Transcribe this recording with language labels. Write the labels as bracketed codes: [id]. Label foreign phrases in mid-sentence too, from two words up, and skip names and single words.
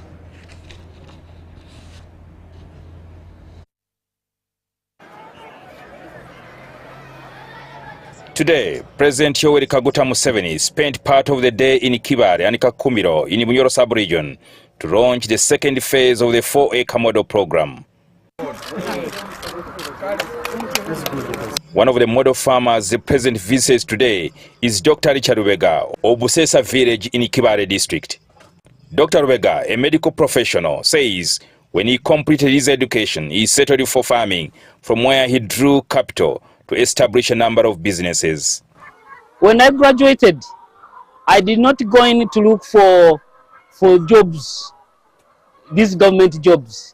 [en] Today, President Yoweri Museveni spent part of the day in Kibale and Kakumiro in Bunyoro sub-region to launch the second phase of the 4-acre model program. One of the model farmers the President visits today is Dr. Richard Rubega of Busesa village in Kibale district. Dr. Rubega, a medical professional, says when he completed his education, he settled for farming, from where he drew capital to establish a number of businesses. When I graduated, I did not go in to look for jobs, these government jobs.